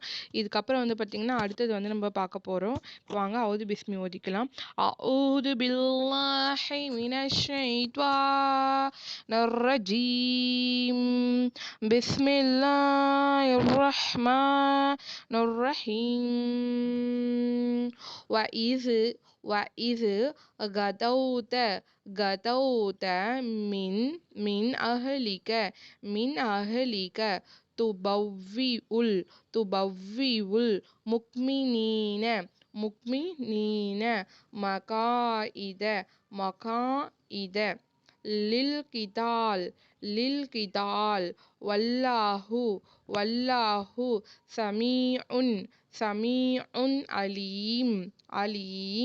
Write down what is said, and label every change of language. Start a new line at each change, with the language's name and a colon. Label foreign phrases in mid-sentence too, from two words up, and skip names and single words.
Tamil: இதுக்கப்புறம் பார்த்திங்கன்னா அடுத்தது நம்ம பார்க்க போகிறோம். வாங்க அவுது பிஸ்மி ஓதிக்கலாம்.
Arabic: أعوذ بالله من الشيطان الرجيم. بسم الله الرحمن الرحيم. وإذ غدوت من أهلك تبوئ المؤمنين مقاعد للقتال والله سميع عليم.